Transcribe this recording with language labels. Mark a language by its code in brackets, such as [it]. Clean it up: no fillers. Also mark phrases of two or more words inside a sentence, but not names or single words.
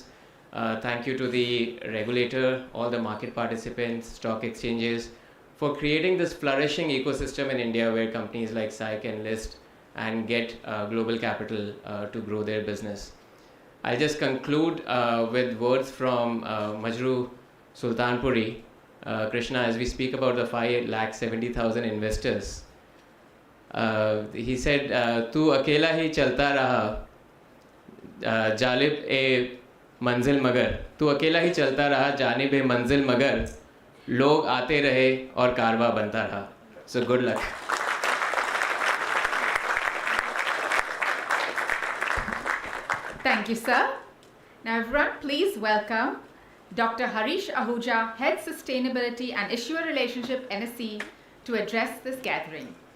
[en] Thank you to the regulator, all the market participants, stock exchanges, for creating this flourishing ecosystem in India where companies like Sai can list and get global capital to grow their business. I'll just conclude with words from Majru Sultanpuri. Krishna, as we speak about the 5,70,000 investors, he said, [ur] "تو اکیلا ہی چلتا رہا، جالبِ منزل مگر. تو اکیلا ہی چلتا رہا، جانبِ منزل مگر۔ لوگ آتے رہے اور کارواں بنتا رہا." [en] So good luck. Thank you, sir. Now, everyone, please welcome Dr. Harish Ahuja, Head Sustainability and Issuer Relationship, NSE, to address this gathering.